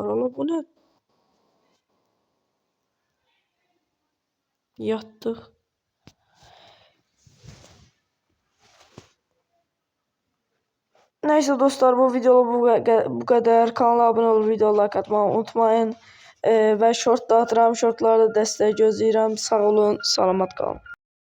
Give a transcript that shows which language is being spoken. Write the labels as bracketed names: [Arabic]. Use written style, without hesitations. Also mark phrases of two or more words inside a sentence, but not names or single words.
[Turkish] Allah bu ne? Yattık. Neyse dostlar bu video bu kadar. Kanala abone olup video like atmayı unutmayın. [Azerbaijani] Ve short da atıram. Shortlarda dəstək gözləyirəm. Sağ olun. Salamat qalın.